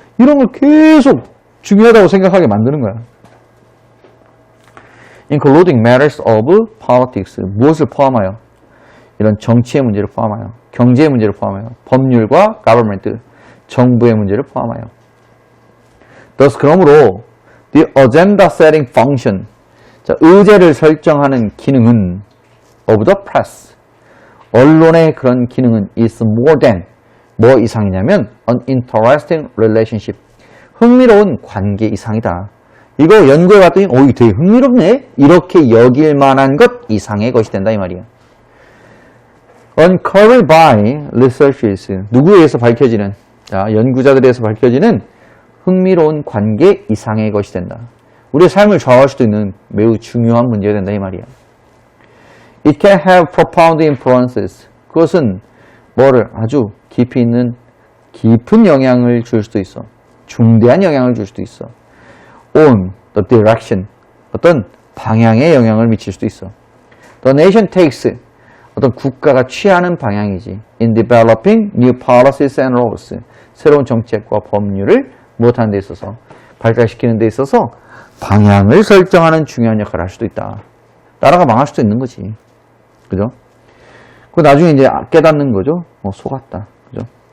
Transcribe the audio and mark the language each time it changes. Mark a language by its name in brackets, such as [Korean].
[Korean] 이런 걸 계속 중요하다고 생각하게 만드는 거야. [English] including matters of politics. [Korean] 무엇을 포함하여? 이런 정치의 문제를 포함하여, 경제의 문제를 포함하여, 법률과 government, 정부의 문제를 포함하여. [English] thus [Korean] 그러므로 [English] the agenda setting function. [Korean] 자, 의제를 설정하는 기능은 [English] of the press. [Korean] 언론의 그런 기능은 [English] is more than [Korean] 뭐 이상이냐면 [English] an interesting relationship. [Korean] 흥미로운 관계 이상이다. 이거 연구해 봤더니 이거 되게 흥미롭네. 이렇게 여길 만한 것 이상의 것이 된다 이 말이야. [English] Uncovered by researchers. [Korean] 누구에 의해서 밝혀지는 자, 연구자들에 의해서 밝혀지는 흥미로운 관계 이상의 것이 된다. 우리의 삶을 좌우할 수도 있는 매우 중요한 문제가 된다 이 말이야. [English] It can have profound influences. [Korean] 그것은 뭐를 아주 깊이 있는 깊은 영향을 줄 수도 있어. 중대한 영향을 줄 수도 있어. [English] On the direction. [Korean] 어떤 방향에 영향을 미칠 수도 있어. [English] The nation takes. [Korean] 어떤 국가가 취하는 방향이지. [English] In developing new policies and laws. [Korean] 새로운 정책과 법률을 무엇하는 데 있어서 발달시키는 데 있어서 방향을 설정하는 중요한 역할을 할 수도 있다. 나라가 망할 수도 있는 거지. 그죠? 그 나중에 이제 깨닫는 거죠. 속았다. 그죠?